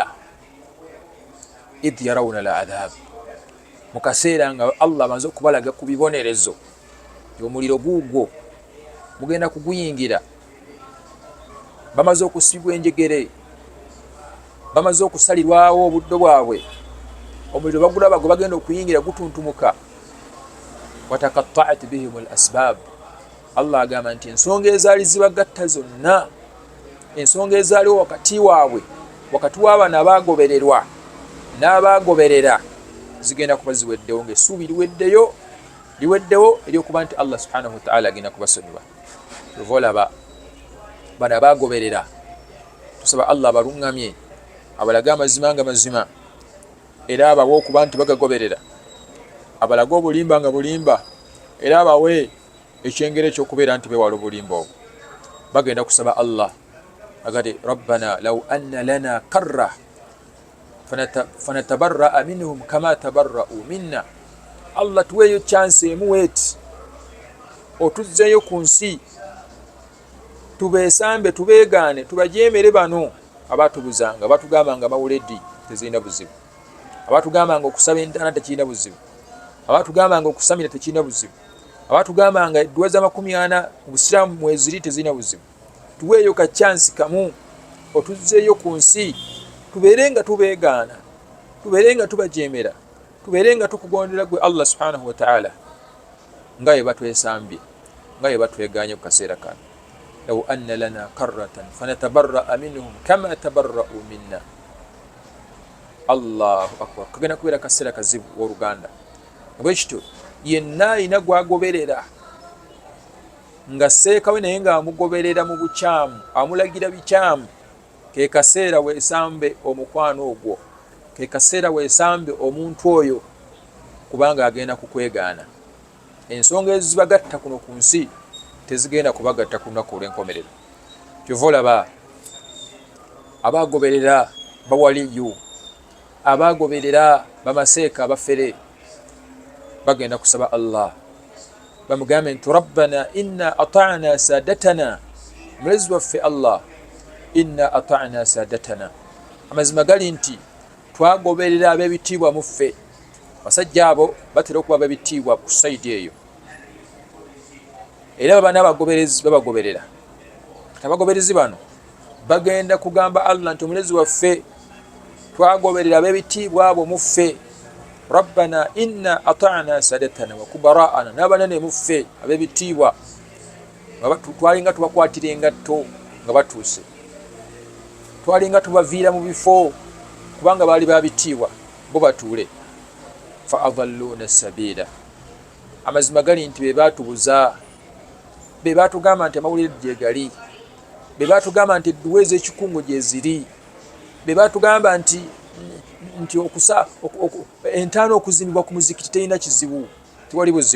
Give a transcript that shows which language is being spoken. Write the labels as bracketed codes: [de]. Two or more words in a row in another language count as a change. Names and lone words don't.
[ar] إذ يرون العذاب, [lg] mu kaseera nga Allah amaze okubalaga ku bibonerezo omuliro guugwo mugenda kuguyingira, bamaze okusibwa enjegere, bamaze okusalirwawo obuddo bwabwe, omuliro bagulaba gwe bagenda okuyingira gutuntumuka. [ar] وتقطعت بهم الأسباب, [lg] Allah agamba nti ensonga ezaali zibagatta zonna, ensonga ezaaliwo wakati waabwe, wakati w'abano abaagobererwa n'abaagoberera, zigenda kuba ziweddewo, ng'essuubi liweddewo ery'okuba nti Allah [ar] سبحانه وتعالى [lg] agenda kubasonyiwa. Ova olaba bano abaagoberera, tusaba Allah abaluŋŋamye, abalage amazima nga mazima, era abawe okuba nti bagagoberera, abalage obulimba nga bulimba, era abawe ekyengero ekyokubeera nti bewala obulimba obwo. Bagenda kusaba Allah agati [ar] ربنا لو أن لنا كرة فنتبرأ منهم كما تبرؤوا منا. [lg] Allah tuweeyo chance emu weeti, otuzzeeyo ku nsi, tubeesambe, tubeegaane, tubajeemere bano abaatubuzanga, abaatugambanga amawuledi tezirina buzibu, abaatugambanga okusaba entaana tekirina buzibu, abaatugambanga okusamira tekirina buzibu, abaatugambanga edduwa za40 mu busiraamu mweziri tezirina buzibu. Tuweeyo ka chance kamu, otuzzeeyo ku nsi, tubeerenga tubeegaana, tubeerenga tubajeemera, tubeerenga tukugondera gwe Allah [ar] سبحانه وتعالى [lg] nga bwe batwesambye, nga bwe batwegaanye ku kaseera kano. [ar] لو أن لنا كرة فنتبرأ منهم كما تبرؤوا منا. الله أكبر. [lg] Kagenda kubeera kaseera kazibu w'oluganda. Bwekityo yenna alina gwagoberera nga seekawe naye nga amugoberera mu bukyamu, amulagira bikyamu, ke kaseera weesambe omukwano ogwo, ke kaseera weesambe omuntu oyo, kubanga agenda kukwegaana. Ensonga ezibagatta kuno ku nsi tezigenda kubagatta ku lunaku olw'enkomerero. Kyova olaba abaagoberera bawaliyu, abaagoberera bamaseeka abafere, bagenda kusaba Allah bamugambe nti [ar] ربنا إنا أطعنا سادتنا, [lg] mulezi waffe Allah, [ar] إنا أطعنا سادتنا, [lg] amazima gali nti twagoberera ab'ebitiibwa mu ffe. Basajja abo batera okuba ab'ebitiibwa ku saidi eyo, era baba n'abagoberezi babagoberera. Abagoberezi bano bagenda kugamba Allah nti omulezi waffe twagoberera ab'ebitiibwa abo mu ffe, [ar] ربنا إنا أطعنا سادتنا وكبراءنا, [lg] n'abanene mu ffe ab'ebitiibwa twalinga tubakwatira engatto nga batuuse, twalinga tubaviira mu bifo kubanga baali babitiibwa, bo batuule. [ar] فأضلونا السبيلا, [lg] amazima gali nti be baatubuza, be baatugamba nti amawulire gye gali, be baatugamba nti edduwa ez'ekikungo gye ziri, be baatugamba nti entaana okuzimbibwa ku muzikiti terina kizibu, tewali buzibu.